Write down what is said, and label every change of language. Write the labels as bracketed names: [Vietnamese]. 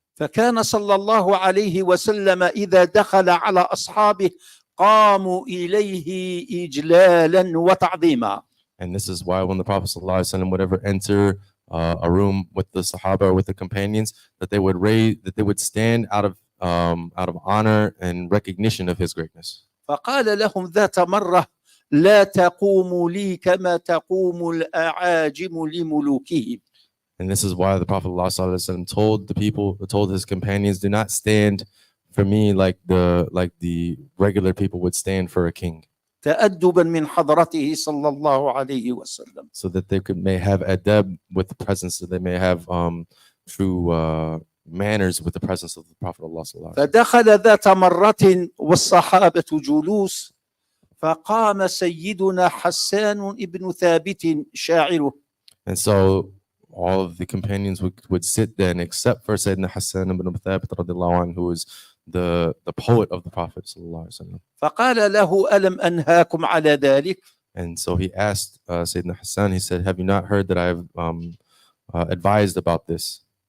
[Arabic] فكان صلى الله عليه وسلم إذا دخل على أصحابه قاموا إليه إجلالا وتعظيما. [English] And this is why when the Prophet ﷺ would ever enter a room with the Sahaba or with the companions, that they would stand out of honor and recognition of his greatness. [Arabic] فقال لهم ذات مرة لا تقوموا لي كما تقوم الأعاجم لملوكهم. [English] And this is why the Prophet ﷺ told his companions, do not stand for me like the regular people would stand for a king. [Arabic] تأدبا من حضرته صلى الله عليه وسلم. [English] So that they may have adab with the presence, so they may have true manners with the presence of the Prophet ﷺ. [Arabic] فدخل ذات مرة والصحابة جلوس فقام سيدنا حسان ابن ثابت شاعره. [English] And so all of the companions would sit then, except for Sayyidina Hassan ibn Thabit radiallahu anhu, who is the poet of the Prophet sallallahu alaihi wasallam. [Arabic] فقال له ألم أنهاكم على ذلك؟ [English] And so he asked Sayyidina Hassan, he said, have you not heard that I've advised about this?